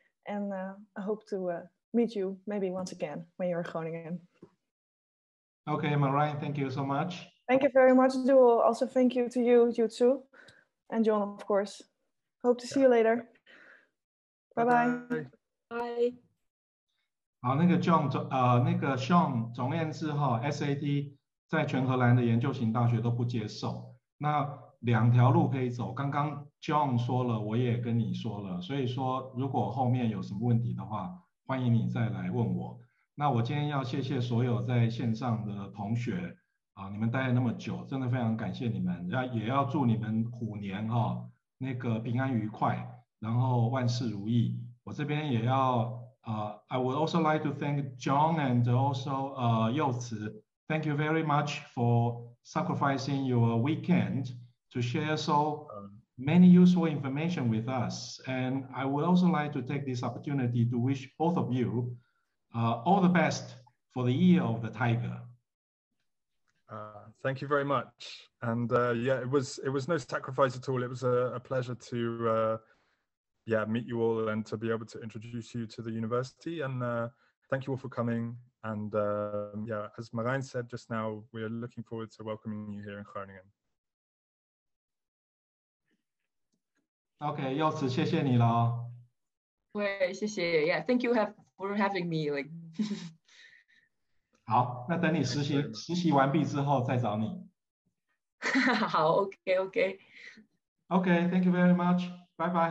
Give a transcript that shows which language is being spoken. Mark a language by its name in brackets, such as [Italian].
[English] And I hope to meet you maybe once again when you're in Groningen. Okay, Marijn, thank you so much. Thank you very much, Duo. Also, thank you to you, Yu-Tzu, and John, of course. Hope to see you later. Bye-bye. Bye. [Chinese] 好，那个 那个 Sean， 总而言之哈 ，SAT 在全荷兰的研究型大学都不接受。那2条路可以走，刚刚 John 说了，我也跟你说了，所以说如果后面有什么问题的话，欢迎你再来问我。那我今天要谢谢所有在线上的同学啊，你们待了那么久，真的非常感谢你们，也要祝你们虎年哈那个平安愉快，然后万事如意。我这边也要 [English] I would also like to thank John and also Yu-Tzu. Thank you very much for sacrificing your weekend to share so many useful information with us. And I would also like to take this opportunity to wish both of you all the best for the year of the tiger. Thank you very much. And yeah, it was no sacrifice at all. It was a pleasure to meet you all and to be able to introduce you to the university. And thank you all for coming. And yeah, as Marijn said just now, we are looking forward to welcoming you here in Groningen. [Chinese] OK， Yu-Tzu，谢谢你了。对，谢谢。 [English] Yeah, thank you for having me. Like [Chinese] 好，那等你实习完毕之后再找你。好 ，OK， OK。 [English] OK， thank you very much. Bye bye.